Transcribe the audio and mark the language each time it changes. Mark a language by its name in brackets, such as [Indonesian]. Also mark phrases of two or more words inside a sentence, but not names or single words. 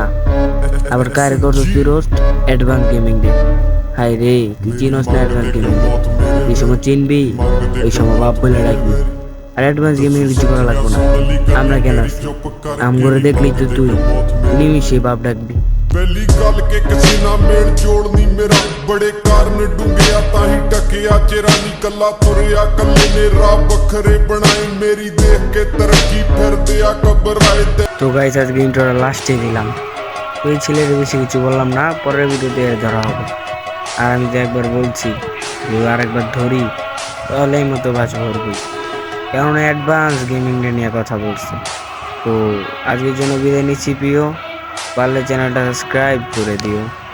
[Bangla] আবার কার করস তুই রোস্ট? অ্যাডভান্স গেমিং ডে। হাই রে, তুই চিনস না অ্যাডভান্স গেমিং ডে? এই সময় চিনবি, ওই সময় বাপ বলে রাখবি। আর অ্যাডভান্স গেমিং কিছু করা লাগবো না, আমরা কেন আছি। আমগরে দেখলি তো তুই নিমিশে বাপ ডাকবি। [Punjabi] ਪਹਿਲੀ ਗੱਲ ਕਿ ਕਿਸੇ ਨਾਲ ਮੇਲ ਜੋੜ ਨਹੀਂ ਮੇਰਾ, ਬੜੇ ਕਾਰਨ ਡੂੰਘਿਆ ਤਾਂ ਹੀ ਟਕਿਆ ਚਿਹਰਾ ਨਹੀਂ ਕੱਲਾ ਤੁਰਿਆ, ਕੱਲੇ ਨੇ ਰਾਹ ਵੱਖਰੇ ਬਣਾਏ, ਮੇਰੀ ਦੇਖ ਕੇ ਤਰੱਕੀ ਫਿਰਦੇ ਆ ਘਬਰਾਏ। [Bangla] তো গাইস, আজকে ইন্ট্রোটা লাস্টে দিলাম। ওই ছেলের বেশি কিছু বললাম না, পরের ভিডিওতে ধরা হবে। আর আমি তো একবার বলছি, যদি আরেকবার ধরি তাহলে এই মতো বাজ ভরবি, কারণ অ্যাডভান্স গেমিং নিয়ে কথা বলছি। তো আজকের জন্য বিদায় নিচ্ছি প্রিয়, পারলে চ্যানেলটা সাবস্ক্রাইব করে দিও।